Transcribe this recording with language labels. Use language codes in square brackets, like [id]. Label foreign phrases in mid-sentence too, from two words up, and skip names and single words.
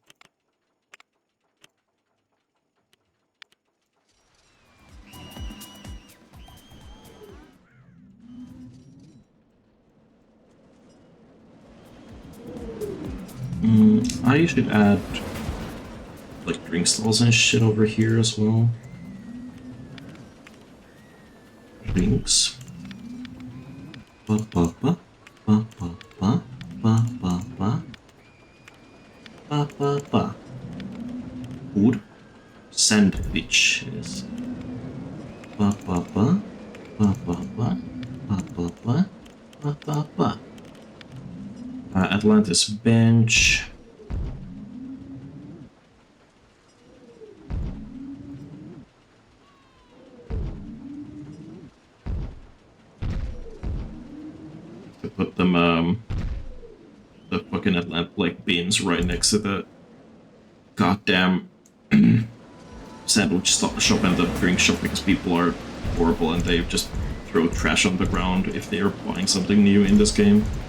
[en] I should add like drink stalls and shit over here as well. Drinks. Ba ba ba ba ba ba ba ba ba ba ba ba. Food. Sandwiches. Ba ba ba ba ba ba ba ba ba ba ba ba. Atlantis bench. To put them the fucking like bins right next to the goddamn sandwich shop and the drink shop because people are horrible and they just throw trash on the ground if they are buying something new in this game.